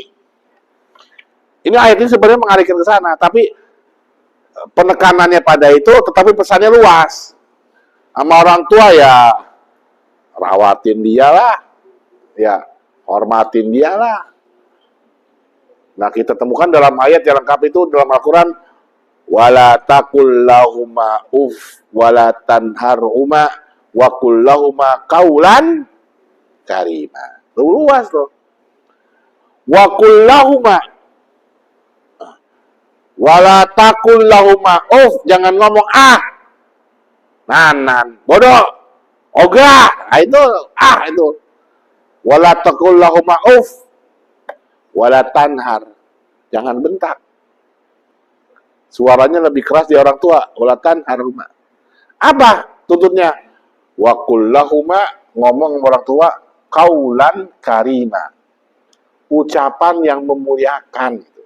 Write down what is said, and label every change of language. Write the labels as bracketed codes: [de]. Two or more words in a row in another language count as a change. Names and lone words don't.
[id] Ini ayat ini sebenarnya mengalihkan ke sana, tapi penekanannya pada itu, tetapi pesannya luas. Sama orang tua ya rawatin dia lah, ya hormatin dia lah. Nah, kita temukan dalam ayat yang lengkap itu dalam Al-Quran, [ar] ولا تقل لهما أف ولا تنهرهما وقل لهما قولا كريما. [id] Luas loh. [ar] وقل لهما، ولا تقل لهما أف, [id] jangan ngomong nanan, bodoh, ogah, itu itu. [ar] ولا تقل لهما أف ولا تنهر, [id] jangan bentak. Suaranya lebih keras di orang tua. [ar] ولا تنهرهما. [id] Apa tuntutnya? [ar] وقل لهما, [id] ngomong orang tua, [ar] قولا كريما, [id] ucapan yang memuliakan.